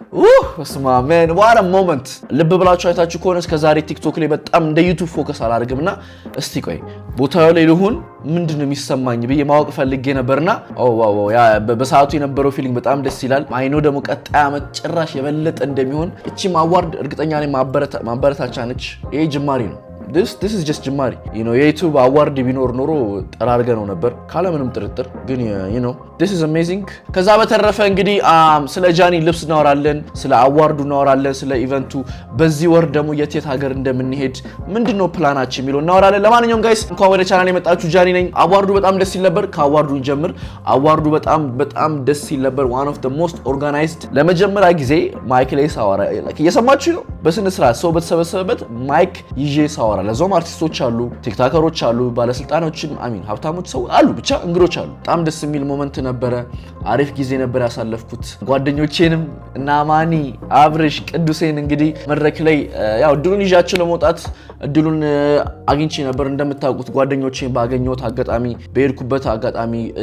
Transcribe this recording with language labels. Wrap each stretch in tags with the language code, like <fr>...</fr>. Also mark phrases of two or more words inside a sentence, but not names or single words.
<am>ስማመን</am> <en>wait a moment።</en> <am>ልብ ብላችሁ አይታችሁ ከሆነ እስከዛሬ ቲክቶክ ላይ በጣም እንደ ዩቲዩብ ፎከስ አላደርግምና እስቲ ቆይ ቦታው ላይ ልሁን ምንድነው የሚሰማኝ ብዬ ማወቅ ፈልጌ ነበርና ዋው ያ በሰዓቱ የነበረው ፊሊንግ በጣም ደስ ይላል። አይኖ ደግሞ ቀጣይ አመት ጭራሽ የበለጠ እንደሚሆን እቺም አዋርድ እርግጠኛ ነኝ ማበረታቻ ነች። ይሄ ጅማሬ ነው።</am> <en>this is just</en> <am>ጅማሬ የዩቲዩብ አዋርድ ቢኖር ኖሮ ጠራርገ ነው ነበር ካለምንም ጥርጥር። ግን</am> <en>this is amazing።</en> <am>ከዛ በተረፈ እንግዲህ ስለ ጃኒ ልብስ እናወራለን፣ ስለ አዋርዱ እናወራለን፣ ስለ ኢቨንቱ በዚህ ወር ደግሞ የት ሀገር እንደምንሄድ ምንድነው ፕላናችን የሚለው እናወራለን። ለማንኛውም ጋይስ እንኳን ወደ ቻናል የመጣችሁ ጃኒ ነኝ። አዋርዱ በጣም ደስ ይል ነበር። ከአዋርዱ እንጀምር። አዋርዱ በጣም ደስ ይል ነበር።</am> <en>one of the most organized።</en> <am>ለመጀመሪያ ጊዜ ማይክ ላይ ሳወራ እየሰማችሁ ነው። በስነ ስርዓት ሰው በተሰበሰበበት ማይክ ይዤ ሳወራ ለዞም አርቲስቶች አሉ፣ ቲክቶከሮች አሉ፣ ባለስልጣኖችም ሀብታሞች ሰው አሉ፣ ብቻ እንግዶች አሉ። በጣም ደስ የሚል ሞመንት ነበረ። አሪፍ ጊዜ ነበር ያሳለፍኩት። ጓደኞቼንም እና ማኒ፣ አብርሽ፣ ቅዱሴን እንግዲህ መድረክ ላይ ያው እድሉን ይዣቸው ለመውጣት እድሉን አግኝቼ ነበር። እንደምታውቁት ጓደኞቼን ባገኘሁት አጋጣሚ በሄድኩበት አጋጣሚ</am>